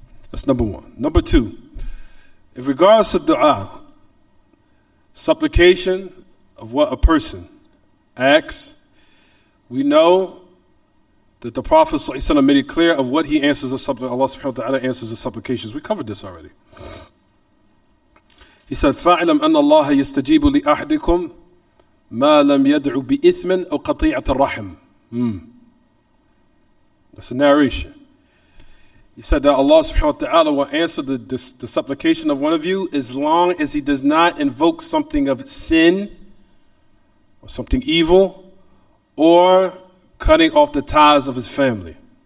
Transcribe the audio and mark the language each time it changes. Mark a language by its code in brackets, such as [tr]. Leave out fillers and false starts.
[en] That's number 1. Number 2, in regards to dua, supplication of what a person asks, we know that the Prophet ﷺ made it clear of what he answers of supplication. Allah subhanahu wa ta'ala answers the supplications. We covered this already. He said, [ar] فَاعْلَمْ أَنَّ اللَّهَ يَسْتَجِيبُ لِأَحْدِكُمْ مَا لَمْ يَدْعُ بِإِثْمٍ أَوْ قَطِيعَةِ الرَّحِمِ. [en] That's a narration. He said that Allah subhanahu wa ta'ala will answer the supplication of one of you as long as he does not invoke something of sin or something evil or cutting off the ties of his family.